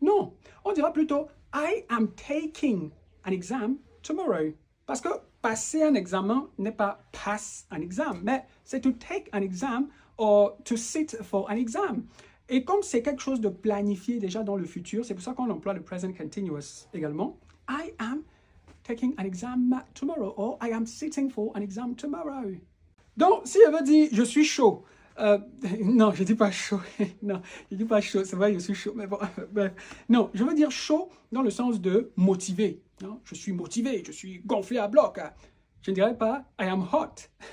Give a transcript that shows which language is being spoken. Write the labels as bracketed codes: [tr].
[fr] Non, on dira plutôt « [en] I am taking an exam tomorrow ». [fr] Parce que passer un examen n'est pas [en] pass an exam, [fr] mais c'est [en] to take an exam [fr] or to sit for an exam. Et comme c'est quelque chose de planifié déjà dans le futur, c'est pour ça qu'on emploie le present continuous également. [en] I am taking an exam tomorrow or I am sitting for an exam tomorrow. [fr] Donc, si elle veut dire je suis chaud, non, je ne dis pas chaud. Non, je ne dis pas chaud. C'est vrai, je suis chaud. Mais bon, non, je veux dire chaud dans le sens de motivé. Non? Je suis motivé, je suis gonflé à bloc. Je ne dirais pas [en] I am hot.